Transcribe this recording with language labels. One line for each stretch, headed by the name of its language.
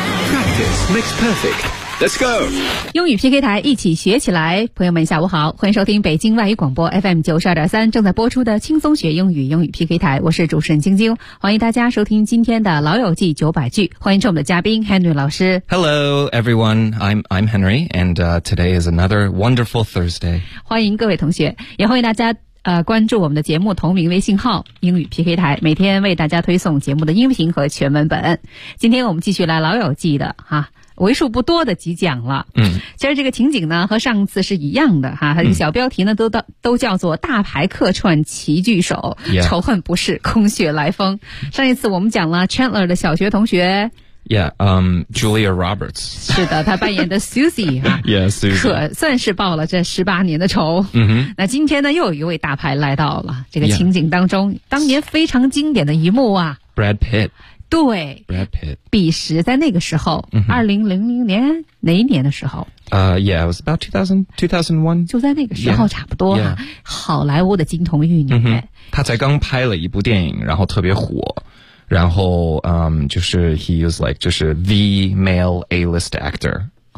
English: Practice makes perfect. Let's go!
Chinese: 英语 PK 台一起学起来，朋友们下午好，欢迎收听北京外语广播 FM 92.3 正在播出的轻松学英语英语 PK 台，我是主持人晶晶，欢迎大家收听今天的老友记900句，欢迎我们的嘉宾 Henry 老师。
English: Hello everyone, I'm Henry, and today is another wonderful Thursday.
Chinese: 欢迎各位同学，也欢迎大家关注我们的节目同名微信号英语 PK 台，每天为大家推送节目的音频和全文本。今天我们继续来老友记的哈。为数不多的几讲了，其实这个情景呢和上次是一样的哈，它的小标题呢都叫做大牌客串齐聚首，仇恨不是空穴来风。上一次我们讲了 Chandler 的小学同学。
English: Julia Roberts.
Chinese: 是的，她扮演的 Susie 啊。
English: Yeah, Susie.
Chinese: 可算是报了这18年的仇。嗯哼。那今天呢又有一位大牌来到了这个情景当中，当年非常经典的一幕啊。
English: Brad Pitt.
Chinese: 对
English: ,Brad Pitt.
Chinese: 彼时在那个时候、 mm-hmm. 2000年哪一年的时候
English: it was about 2001.
Chinese: 就在那个时候差不多啊、
English: yeah.
Chinese: 好莱坞的金童玉女、 mm-hmm. 他才刚拍了一部电影然后特别火。然后就是
English: he was like,
Chinese: 就是
English: the male A-list actor.